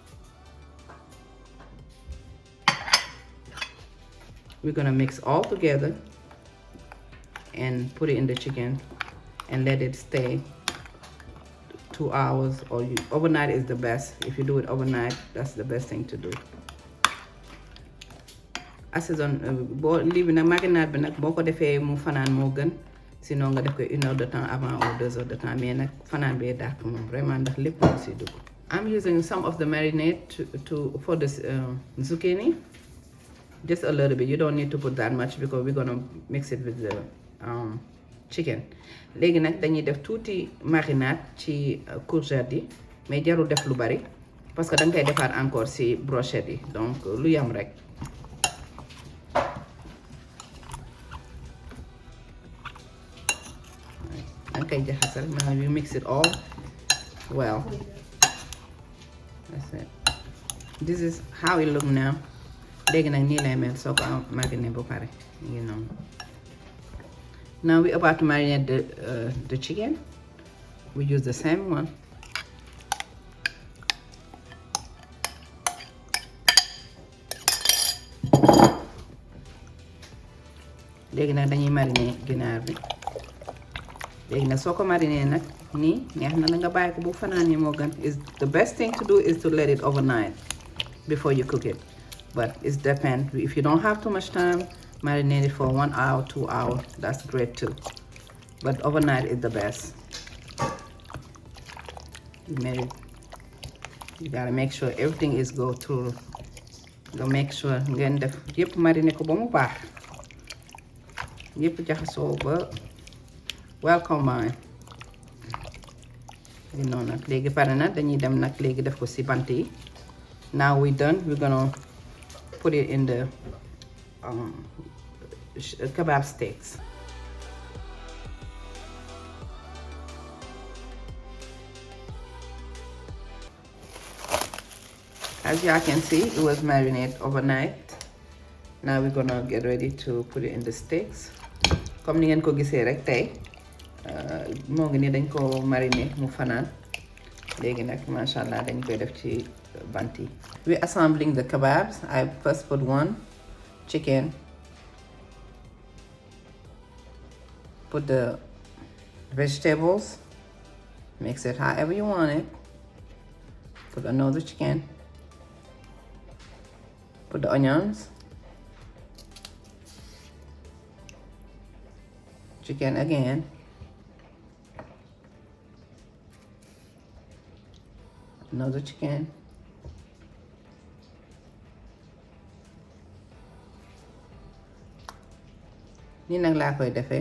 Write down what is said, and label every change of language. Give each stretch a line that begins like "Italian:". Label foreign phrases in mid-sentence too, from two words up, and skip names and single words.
English: We're gonna mix all together and put it in the chicken and let it stay 2 hours, or overnight is the best. If you do it overnight, that's the best thing to do.
Wolof: Assaisonne boo lii bi nag marinade bi nag boo ko defee mu fanaan moo gën, sinon nga def ko
French: 1 heure de temps avant ou 2 heures de temps,
Wolof: mais nag fanaan bee dàq moom vraiment ndax lépp moo si dugg.
English: I'm using some of the marinade for the zucchini. Just a little bit. You don't need to put that much because we're gonna mix it with the chicken.
Wolof: Léegi nag dañuy def tuuti marinade ci courgette yi, mais jarul def lu bari
French: parce que
Wolof: danga koy defaat encore ci brochette yi, donc lu yam rek. Danga koy jaxasal.
English: Now you mix it all well. That's it. This is how it look now.
Wolof: Léegi nag nii lay mel soo ko mariné ba pare.
English: You know. Now we're about to marinate the chicken. We use the same one.
Wolof: Léegi nag dañuy mariner ginaar bi. Léegi nag soo ko mariner nag nii neex na nga bàyyi ko bu fanaanee moo gën.
English: Is the best thing to do is to let it overnight before you cook it. But it depends. If you don't have too much time, marinate it for 1 hour, 2 hours. That's great too. But overnight is the best. You gotta make sure everything is go through. You make sure
Wolof: ngeen def yépp mariner ko ba mu baax. Yépp jaxasoo ba
English: well combined. You know
Wolof: nag léegi pare na dañuy dem nag léegi def ko ci bant yi.
English: Now we're done. We're gonna put it in the kebab sticks. As y'all can see, it was marinated overnight. Now we're gonna get ready to put it in the sticks.
Wolof: Comme ni ngeen ko gisee rek tey moo ngi ni dañ ko mariner mu fanaan. Léegi nag
Arabic: masha Allah
Wolof: dañ koy def ci bant yi.
English: We're assembling the kebabs. I first put one chicken, put the vegetables, mix it however you want it, put another chicken, put the onions, chicken again, another chicken,
Wolof: nii nag laa koy defee.